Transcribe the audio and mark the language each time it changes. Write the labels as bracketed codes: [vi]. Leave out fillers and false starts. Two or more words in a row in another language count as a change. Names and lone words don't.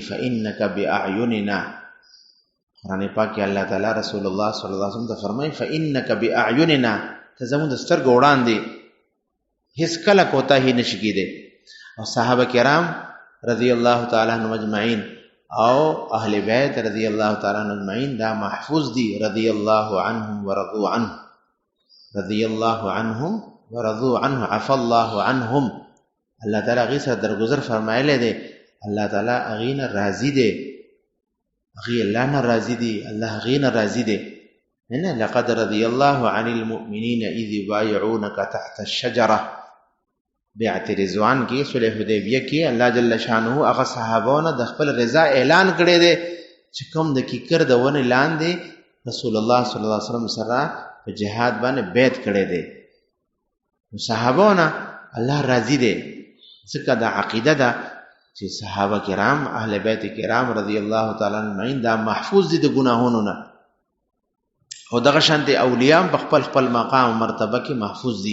[ar] فإنک بأعیننا، [ps] قرآن پاک کې الله تعالی رسول الله [ar] صلی الله علیه وسلم [ps] ته فرمایي [ar] فإنک بأعیننا، [ps] ته زموږ د سترګو وړاندې هیڅ کله کوتاهي نشي کېدی. او صحابه کرام [ar] رضی الله تعالی عنهم اجمعین [ps] او اهل بیت [ar] رضی الله تعالی عنهم اجمعین [ps] دا محفوظ دي. [ar] رضی الله عنهم ورضوا عنه، رضی الله عنهم ورضوا عنه، عفى الله عنهم. [ps] الله تعالی غي سره درگذر فرمایلی دی، الله تعالی غي نه راضی دی، غي الله نه راضی دی، الله غي نه راضی دی. نه [ar] لقد رضي الله عن المؤمنين اذ يبايعونك تحت الشجره، [ps] بیعت رضوان کې صلح حدیبیه کې الله جل شانه هغه صحابهونه د خپل رضا اعلان کړی دی چې کوم د کیکر د ونې لاندې رسول الله [ar] صلی الله علیه وسلم [ps] سره په جهاد باندې بیعت کړی دی. صحابهونه الله راضي دی، ځکه د عقیده ده چې صحابه کرام اهل بیت کرام [ar] رضی الله تعالی عنهم [ps] دا محفوظ دي د ګناهونو نه، او دغه شانتي اولیاء په خپل خپل مقام او مرتبه کې محفوظ دي.